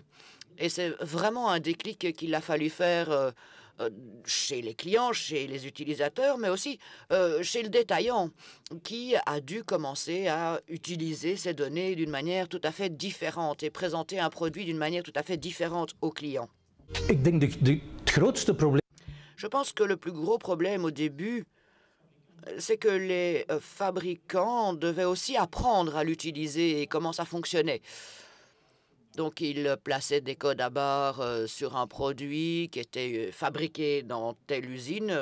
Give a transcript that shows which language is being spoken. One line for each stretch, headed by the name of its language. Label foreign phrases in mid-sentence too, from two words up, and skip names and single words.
French: Et c'est vraiment un déclic qu'il a fallu faire chez les clients, chez les utilisateurs, mais aussi chez le détaillant qui a dû commencer à utiliser ces données d'une manière tout à fait différente et présenter un produit d'une manière tout à fait différente aux clients.
Dutch: Ik denk het grootste probleem.
French: Je pense que le plus gros problème au début, c'est que les fabricants devaient aussi apprendre à l'utiliser et comment ça fonctionnait. Donc, ils plaçaient des codes à barres sur un produit qui était fabriqué dans telle usine.